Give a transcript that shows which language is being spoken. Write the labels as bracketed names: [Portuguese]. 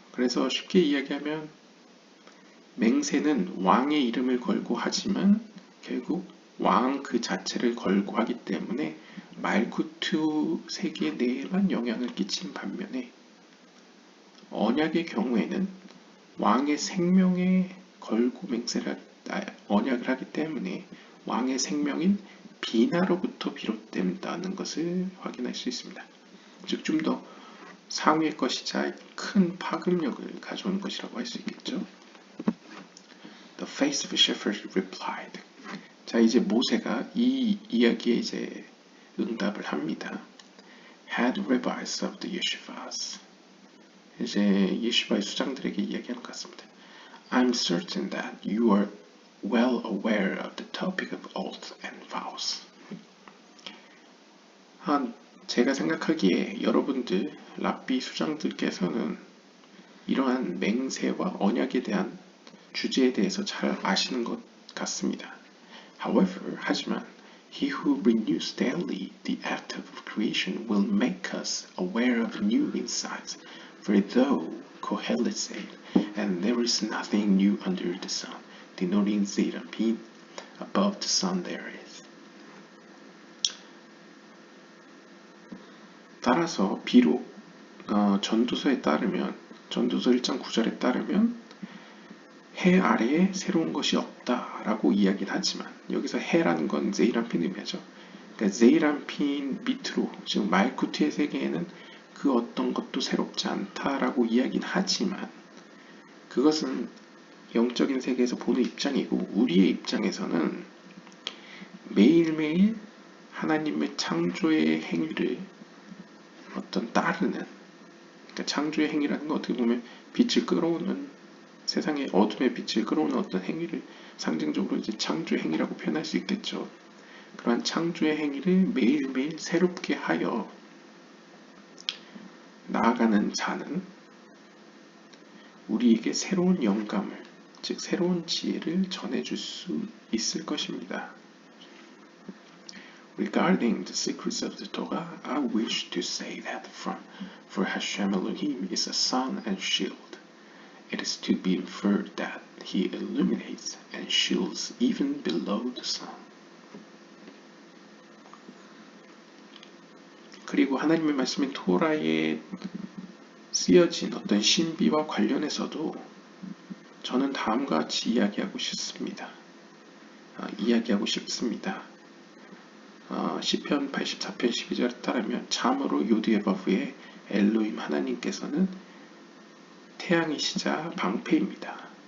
[Korean] 그래서 쉽게 이야기하면 맹세는 왕의 이름을 걸고 하지만 결국 왕 그 자체를 걸고 하기 때문에 말쿠트 세계 내에만 영향을 끼친 반면에 언약의 경우에는 왕의 생명에 걸고 언약을 하기 때문에 왕의 생명인 비나로부터 비롯된다는 것을 확인할 수 있습니다. 즉 좀 더 상위의 것이자 큰 파급력을 가져오는 것이라고 할 수 있겠죠. [English] The face of a shepherd replied. [Korean] 자, 이제 모세가 이 이야기에 이제 응답을 합니다. [English] Head rabbis of the yeshivas. [Korean] 이제 예시바의 수장들에게 이야기하는 것 같습니다. [English] I'm certain that you are well aware of the topic of oaths and vows. [Korean] 제가 생각하기에 여러분들 랍비 수장들께서는 이러한 맹세와 언약에 대한 주제에 대해서 잘 아시는 것 같습니다. 하지만 [English] he who renews daily the act of creation will make us aware of new insights. For though Kohelet said, and there is nothing new under the sun, denoting Zeranpin, above the sun there is. [Korean] 따라서 비록 전도서에 따르면 전도서 1장 9절에 따르면 해 아래에 새로운 것이 없다라고 이야기는 하지만 여기서 해라는 건 제이란핀 의미하죠. 그러니까 제이란핀 밑으로 지금 말쿠트의 세계에는 그 어떤 것도 새롭지 않다라고 이야기는 하지만 그것은 영적인 세계에서 보는 입장이고 우리의 입장에서는 매일매일 하나님의 창조의 행위를 어떤 따르는 그러니까 창조의 행위라는 건 어떻게 보면 빛을 끌어오는 세상의 어둠의 빛을 끌어오는 어떤 행위를 상징적으로 이제 창조의 행위라고 표현할 수 있겠죠. 그러한 창조의 행위를 매일매일 새롭게 하여 나아가는 자는 우리에게 새로운 영감을, 즉 새로운 지혜를 전해줄 수 있을 것입니다. [English] Regarding the secrets of the Torah, I wish to say that for Hashem Elohim is a sun and shield. It is to be inferred that he illuminates and shields even below the sun. [Korean] 그리고 하나님의 말씀인 토라에 쓰여진 어떤 신비와 관련해서도 저는 다음과 같이 이야기하고 싶습니다. 시편 84편 12절에 따르면 참으로 요디에바브의 엘로임 하나님께서는 태양이시자 방패입니다.